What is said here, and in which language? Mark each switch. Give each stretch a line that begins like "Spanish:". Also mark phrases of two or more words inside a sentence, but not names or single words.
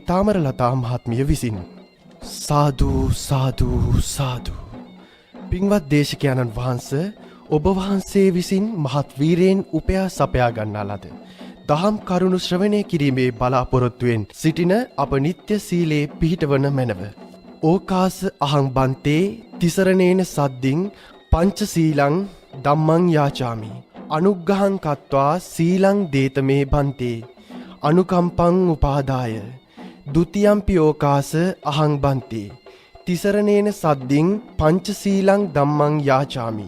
Sinhala: තාමරලතා මහත්මිය විසින්. සාදු සාදු සාදු. පින්වත් දේශකයන්න් වහන්සේ ඔබ වහන්සේ විසින් මහත් වීරයෙන් උපයා සපයා ගන්නා ලද දහම් කරුණු ශ්‍රවණය කිරීමේ බලාපොරොත්තුවෙන් සිටින අප නිත්‍ය සීලේ පිහිටවන මැනව.
Pali: ඕකාස අහං බන්තේ තිසරණේන සද්දින් පංච සීලං ධම්මං යාචාමි. අනුග්ගහං කତ୍වා සීලං දේතමේ බන්තේ අනුකම්පං උපාදාය ဒ ුතියම්පි ඕකාස අහං බන්තේ තිසරණේන සද්දින් පංච සීලං ධම්මං යාචාමි.